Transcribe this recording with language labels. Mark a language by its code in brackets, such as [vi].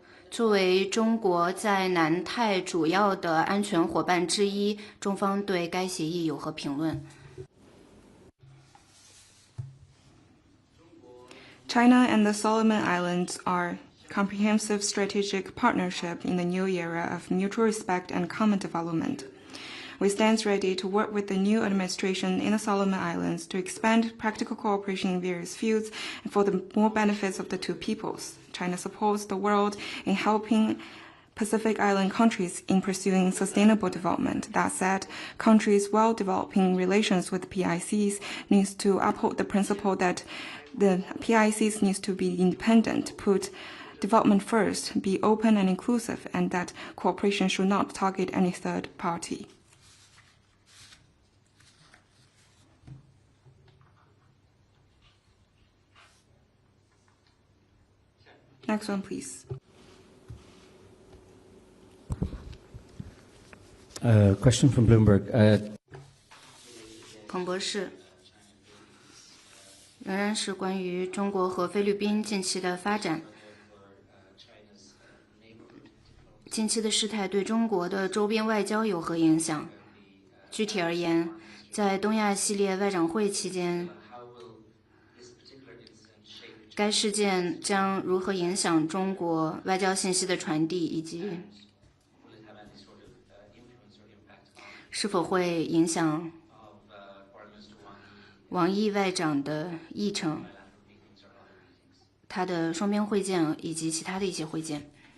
[zh] 作为中国在南太主要的安全伙伴之一，中方对该协议有何评论？ [en] China and the Solomon Islands are comprehensive strategic partnership in the new era of mutual respect and common development. We stand ready to work with the new administration in the Solomon Islands to expand practical cooperation in various fields and for the more benefits of the two peoples. China supports the world in helping Pacific Island countries in pursuing sustainable development. That said, countries while developing relations with PICs needs to uphold the principle that the PICs needs to be independent, put development first, be open and inclusive, and that cooperation should not target any third party. Next one, please. Question from Bloomberg. [zh] 彭博士，仍然是关于中国和菲律宾近期的发展。近期的事态对中国的周边外交有何影响？具体而言，在东亚系列外长会期间，该事件将如何影响中国外交信息的传递，以及是否会影响王毅外长的议程、他的双边会见以及其他的一些会见。